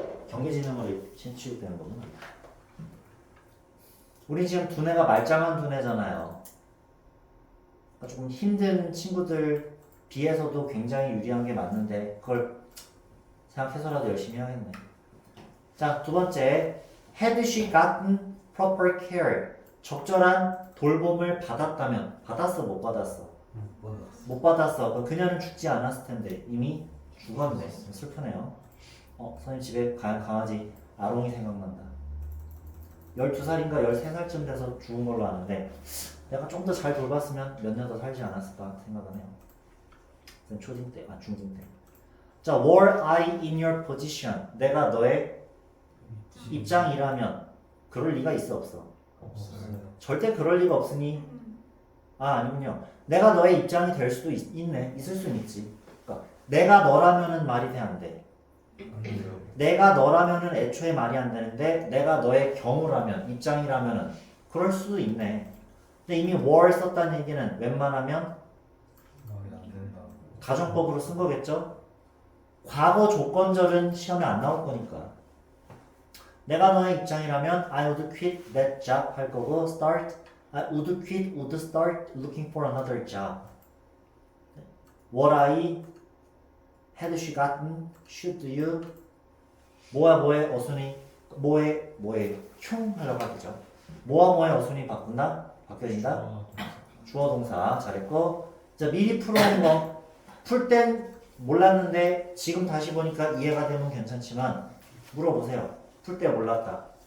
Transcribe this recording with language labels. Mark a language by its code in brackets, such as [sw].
[ko] 경계지능으로 취급되는 거구나. 우리 지금 두뇌가 말짱한 두뇌잖아요. 그러니까 조금 힘든 친구들 비해서도 굉장히 유리한 게 맞는데 그걸 생각해서라도 열심히 하겠네. 자, 두 번째. [en] Had she gotten proper care? [ko] 적절한 돌봄을 받았다면. 받았어, 못 받았어? 못 받았어. 그럼 그녀는 죽지 않았을 텐데 이미 죽었네. 슬프네요. 선생님 집에 강아지 아롱이 생각난다. 12살인가 13살쯤 돼서 죽은 걸로 아는데 내가 좀 더 잘 돌봤으면 몇 년 더 살지 않았을까 생각은 해요. 초딩 때, 중딩 때. [en] 자, were I in your position? [ko] 내가 너의 입장이라면 그럴 리가 있어 없어? 없어요. 절대 그럴 리가 없으니 아니군요. 내가 너의 입장이 될 수도 있네. 있을 수는 있지. 그러니까 내가 너라면은 말이 돼 안 돼? 안 돼요. 내가 너라면은 애초에 말이 안 되는데 내가 너의 경우라면 입장이라면은 그럴 수도 있네. 근데 이미 were 썼다는 얘기는 웬만하면 말이 안 된다. 가정법으로 쓴 거겠죠? 과거 조건절은 시험에 안 나올 거니까. 내가 너의 입장이라면 [en] I would quit that job [ko] 할 거고 [en] I would quit, would start looking for another job. What I had she gotten, should you [ko] 뭐에 어순이 뭐에 흉 하려고 하죠. 뭐에 어순이 바뀌어진다? 주어 동사 잘했고 자 미리 풀어온 거 풀 땐 몰랐는데 지금 다시 보니까 이해가 되면 괜찮지만 물어보세요. 풀 때 몰랐다.